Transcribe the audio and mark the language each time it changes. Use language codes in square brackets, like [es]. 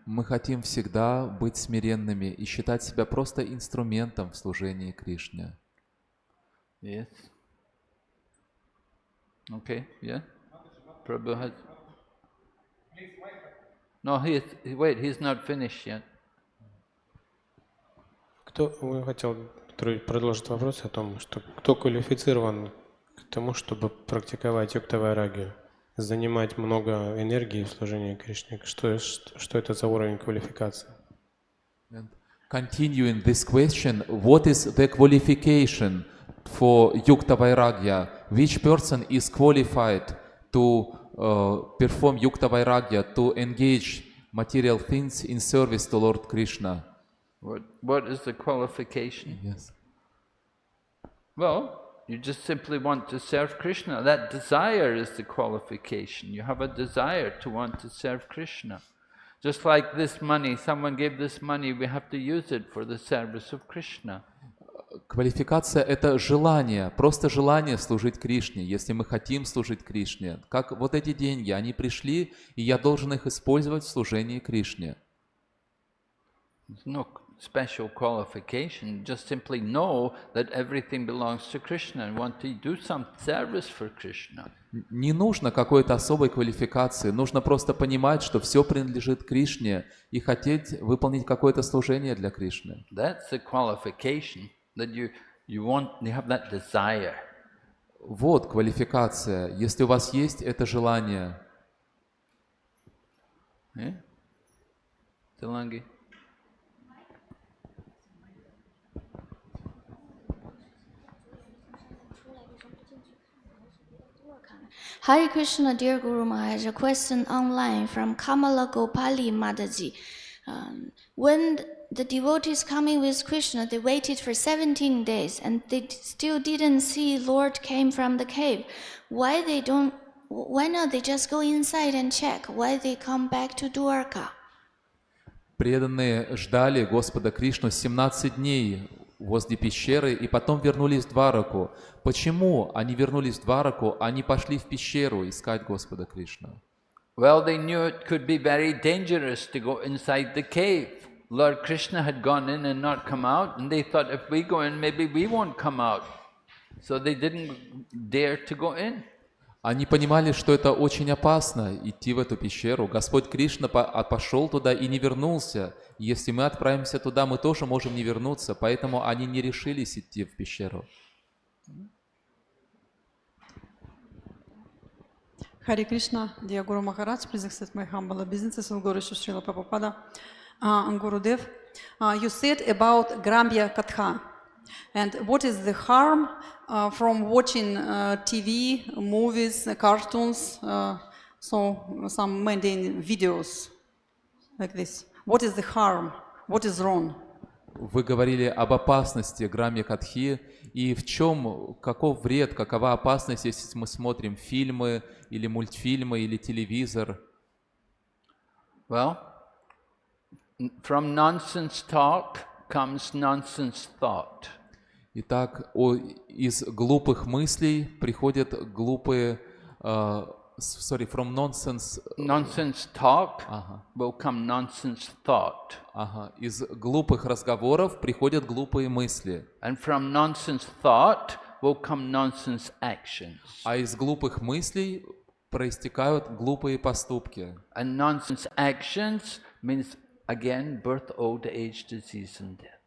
[ru] Мы хотим всегда быть смиренными и считать себя просто инструментом в служении Кришне. [en] Yes. Okay. Yeah. Prabhu has. No, he's not finished yet. [ru] Кто хотел продолжить вопрос о том, что кто квалифицирован к тому, чтобы практиковать юкта вайрагию, занимать много энергии в служении Кришне? Что это за уровень квалификации? [en] Continuing this question, what is the qualification for Yukta Vairagya? Which person is qualified to perform Yukta Vairagya, to engage material things in service to Lord Krishna? What is the qualification? Yes. Well, You just simply want to serve Krishna. That desire is the qualification. You have a desire to want to serve Krishna. Just like this money, someone gave this money, we have to use it for the service of Krishna. [ru] Квалификация — это желание, просто желание служить Кришне, если мы хотим служить Кришне. Как вот эти деньги, они пришли, и я должен их использовать в служении Кришне. [en] There's no special qualification. Just simply know that everything belongs to Krishna and want to do some service for Krishna. [ru] Не нужно какой-то особой квалификации, нужно просто понимать, что все принадлежит Кришне и хотеть выполнить какое-то служение для Кришны. [en] That's the qualification, that you have that desire. [ru] Вот квалификация. Если у вас есть это желание. [en] Tilangi? Hare Krishna, dear Guru Maharaj, a question online from Kamala Gopali Mataji. When the devotees coming with Krishna, they waited for 17 days and they still didn't see Lord came from the cave. Why not they just go inside and check? Why they come back to Dwarka? [ru] Преданные ждали Господа Кришну 17 дней возле пещеры и потом вернулись в Двараку. Почему они вернулись в Двараку, а не пошли в пещеру искать Господа Кришну? [en] Well, they knew it could be very dangerous to go inside the cave. Lord Krishna had gone in and not come out, and they thought if we go in, maybe we won't come out. So they didn't dare to go in. [ru] Они понимали, что это очень опасно идти в эту пещеру. Господь Кришна пошел туда и не вернулся. Если мы отправимся туда, мы тоже можем не вернуться, поэтому они не решились идти в пещеру. [en] Hare Krishna, dear Guru Maharaj, please accept my humble obeisances of Guru Srila Prabhupada and Gurudev. You said about Gramya Katha, and what is the harm from watching TV, movies, cartoons, so some mundane videos like this? What is the harm? What is wrong? [ru] Вы говорили об опасности Грамья Катхи, и в чем, каков вред, какова опасность, если мы смотрим фильмы, или мультфильмы, или телевизор? [en] Well, from nonsense talk comes nonsense thought. [ru] Итак, из глупых мыслей приходят глупые... [en] from nonsense... Nonsense talk will come nonsense thought. [ru] Из глупых разговоров приходят глупые мысли. [en] And from nonsense thought will come nonsense actions. [ru] А из глупых мыслей проистекают глупые поступки. [en] And nonsense actions means, again, birth, old age, disease and death.